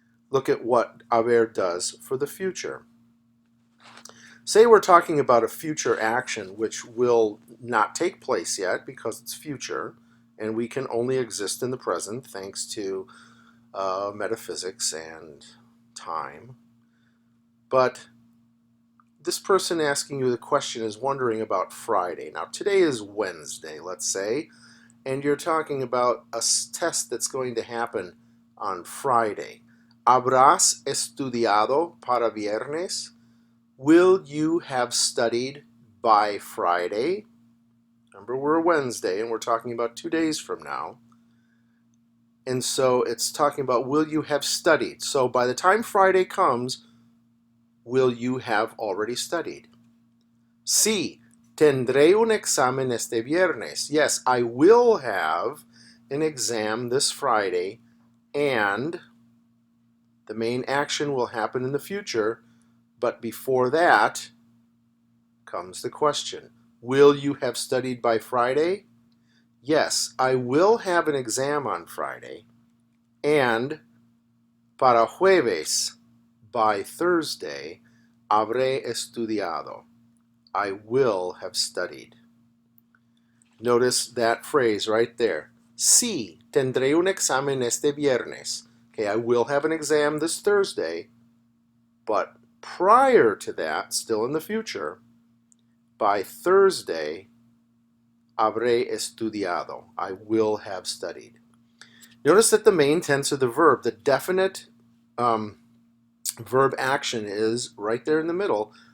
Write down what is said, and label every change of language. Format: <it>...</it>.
<en>Look at what haber does for the future. Say we're talking about a future action which will not take place yet because it's future, and we can only exist in the present thanks to metaphysics and time. But this person asking you the question is wondering about Friday. Now, today is Wednesday, let's say, and you're talking about a test that's going to happen on Friday.</en> <es>¿Habrás estudiado para viernes?</es> <en>Will you have studied by Friday? Remember, we're Wednesday, and we're talking about 2 days from now. And so it's talking about will you have studied? So by the time Friday comes, will you have already studied?</en> <es>Sí, tendré un examen este viernes.</es> <en>Yes, I will have an exam this Friday, and the main action will happen in the future, but before that comes the question. Will you have studied by Friday? Yes, I will have an exam on Friday, and</en> <es>para jueves,</es> <en>by Thursday,</en> <es>habré estudiado.</es> <en>I will have studied. Notice that phrase right there.</en> <es>Sí, tendré un examen este viernes.</es> <en>Okay, I will have an exam this Thursday, but prior to that, still in the future, by Thursday,</en> <es>habré estudiado.</es> <en>I will have studied. Notice that the main tense of the verb, the definite verb action is right there in the middle.</en>